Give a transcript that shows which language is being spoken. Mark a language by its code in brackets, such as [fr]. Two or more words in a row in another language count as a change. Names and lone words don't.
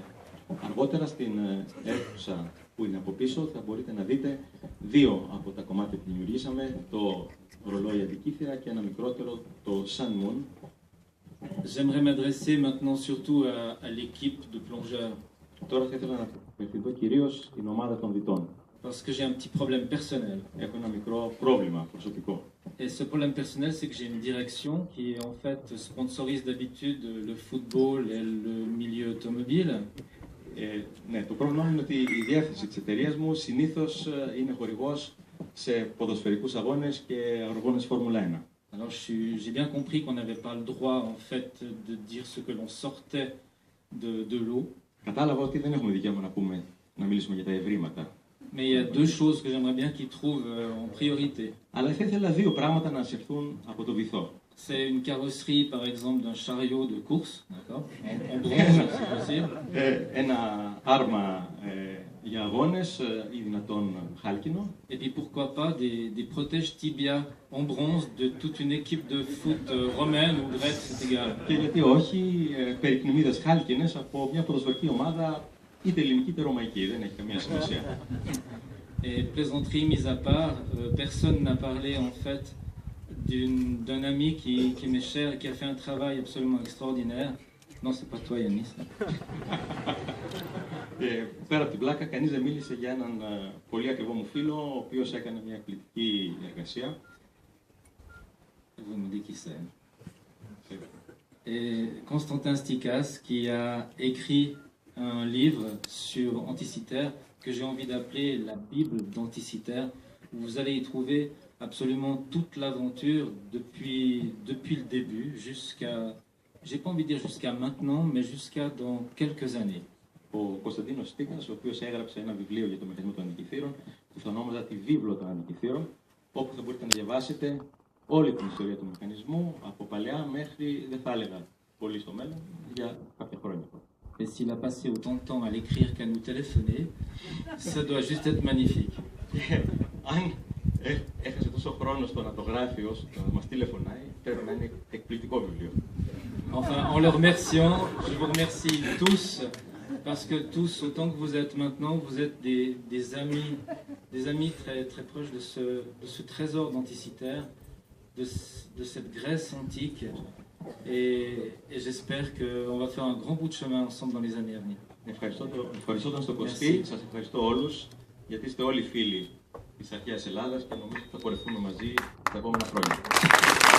[el] Αργότερα στην αίθουσα που είναι από πίσω θα μπορείτε να δείτε δύο από τα κομμάτια που δημιουργήσαμε, το ρολόι Αντικύθυρα και ένα μικρότερο, το Sun Moon. [fr] J'aimerais m'adresser maintenant surtout à l'équipe de plongeurs. [el] Τώρα θα ήθελα να απευθυνθώ κυρίως στην ομάδα των διτών. [fr] Parce que j'ai un petit problème personnel. [el] Έχω ένα μικρό πρόβλημα προσωπικό. [fr] Et ce problème personnel, c'est que j'ai une direction qui en fait sponsorise d'habitude le football et le milieu automobile. [el] Ναι, το πρόβλημα είναι ότι η διεύθυνση της εταιρείας μου συνήθως είναι χορηγός σε ποδοσφαιρικούς αγώνες και αγώνες Φόρμουλα 1. [fr] Alors j'ai bien compris qu'on n'avait pas le droit en fait de dire ce que l'on sortait de l'eau. [el] Κατάλαβα ότι δεν έχουμε δικαίωμα να μιλήσουμε για τα ευρήματα. [fr] Mais il y a deux choses que j'aimerais bien qu'ils trouvent en priorité. [el] Αλλά θα ήθελα δύο πράγματα να ασυρθούν από το βυθό. [fr] C'est une carrosserie par exemple d'un chariot de course, d'accord, en bronze si possible. [el] Ένα άρμα Για αγώνες ή δυνατόν χάλκινο. [fr] Et puis pourquoi pas des protèges tibia en bronze de toute une équipe de foot romaine ou grecque, c'est égal. [el] Και γιατί όχι, περικνημίδες χάλκινες από μια ποδοσφαιρική ομάδα είτε ελληνική είτε ρωμαϊκή, δεν έχει καμία σημασία. [fr] Et plaisanterie mise à part, personne n'a parlé en fait d'un ami qui m'est cher et qui a fait un travail absolument extraordinaire. Non, c'est pas toi, Yannis. [el] Πέρα από την πλάκα, κανείς δεν μίλησε για έναν πολύ ακριβό μου φίλο, ο οποίος έκανε μια εκπληκτική εργασία. [fr] Vous me dites qui c'est. Et Constantin Stikas, qui a écrit un livre sur Anticiter que j'ai envie d'appeler la Bible d'Anticiter, où vous allez y trouver absolument toute l'aventure depuis le début jusqu'à, j'ai pas envie de dire jusqu'à maintenant, mais jusqu'à dans quelques années. [el] Ο Κωνσταντίνος Στίκας, ο οποίος έγραψε ένα βιβλίο για το μηχανισμό των αντικειθήρων, που θα ονόμαζα τη Βίβλο των Αντικειθήρων, όπου θα μπορείτε να διαβάσετε όλη την ιστορία του μηχανισμού, από παλαιά μέχρι, δεν θα έλεγα πολύ στο μέλλον, για κάποια χρόνια. [fr] Et s'il a passé autant de temps à l'écrire qu'à nous téléphoner, ça doit juste être magnifique. [el] Αν έχασε τόσο χρόνο στο να το γράφει όσο να μας τηλεφωνάει, πρέπει να είναι εκπληκτικό βιβλίο. [fr] Enfin, en le remerciant, je vous remercie tous, parce que tous, autant que vous êtes maintenant, vous êtes des amis très, très proches de ce trésor d'Anticiter, de cette Grèce antique, et j'espère qu'on va faire un grand bout de chemin ensemble dans les années à venir. [el] Ευχαριστώ τον Κωστή, σας ευχαριστώ όλους, γιατί είστε όλοι φίλοι της αρχαίας Ελλάδας και νομίζω ότι θα πορευτούμε μαζί τα επόμενα χρόνια.